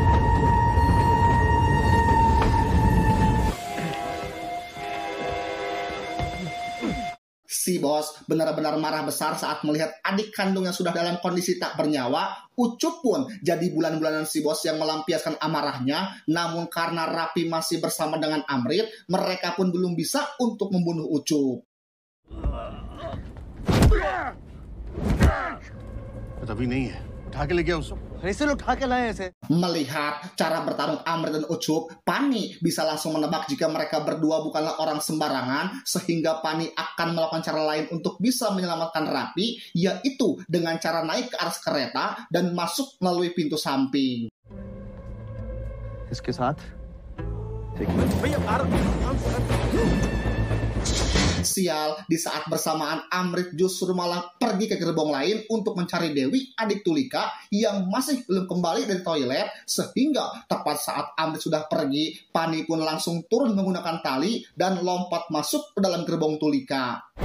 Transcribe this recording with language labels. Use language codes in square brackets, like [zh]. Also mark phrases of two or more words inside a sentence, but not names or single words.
[id] Si bos benar-benar marah besar saat melihat adik kandungnya sudah dalam kondisi tak bernyawa. Ucup pun jadi bulan-bulanan si bos yang melampiaskan amarahnya. Namun karena Rapi masih bersama dengan Amrit, mereka pun belum bisa untuk membunuh Ucup. [hi] तभी नहीं है. उठा के ले गया उसको. ऐसे उठा के लाए ऐसे. [id] Melihat cara bertarung Amrit dan Ucup, Pani bisa langsung menebak jika mereka berdua bukanlah orang sembarangan, sehingga Pani akan melakukan cara lain untuk bisa menyelamatkan Rapi, yaitu dengan cara naik ke atas kereta dan masuk melalui pintu samping. [hi] इसके साथ [id] Sial, di saat bersamaan Amrit justru malah pergi ke gerbong lain untuk mencari Dewi, adik Tulika, yang masih belum kembali dari toilet, sehingga tepat saat Amrit sudah pergi, Pani pun langsung turun menggunakan tali dan lompat masuk ke dalam gerbong Tulika.